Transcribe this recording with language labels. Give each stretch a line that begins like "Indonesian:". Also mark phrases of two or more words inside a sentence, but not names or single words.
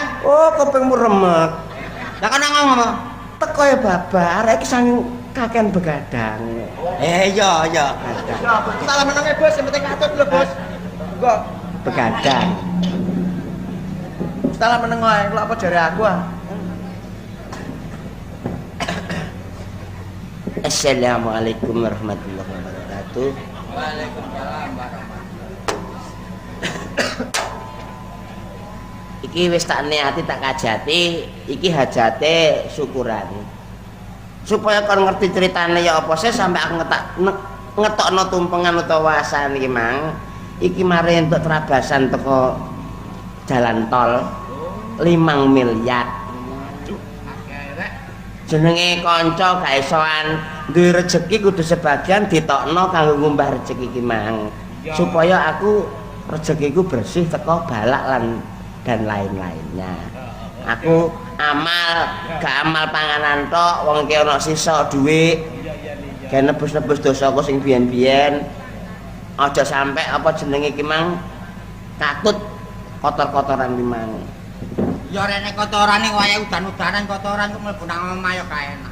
Javanese: Oh, kupingmu remek. Lah kon ngomong apa? Teko ya bapak, arek iki saking kakean begadang. Iya. Ya, salah menenge bos,
Indonesian: yang penting
Javanese: katut lho bos. Enggak Begadang. Salam meneng ae, lha apa jare aku ah.
Arabic: السلام عليكم ورحمة الله وبركاته. وعليكم السلام ورحمة الله.
Javanese: Iki wis tak niati tak kajati, iki hajate syukuran. Supaya kon ngerti ceritane ya apa sih sampai aku ngetokno tumpengan utawa wasan iki mang. Iki mari entuk terabasan teko jalan tol 5 miliar. Jenenge kanca gak isoan duwe rejeki kudu sebagian ditokno kanggo ngumbah rejeki iki mang. Supaya aku rezekiku bersih teko balak
Indonesian: dan lain-lainnya.
Javanese: Aku amal, gak amal panganan tok, wong iki ana sisa dhuwit. Gawe nebus-nebus dosaku sing biyen-biyen. Aja sampe apa jenenge iki mang katut kotor-kotoran iki mang. Ya rene kotorane waya udan-udanan kotoran kok mlebu nang omah ya gak enak.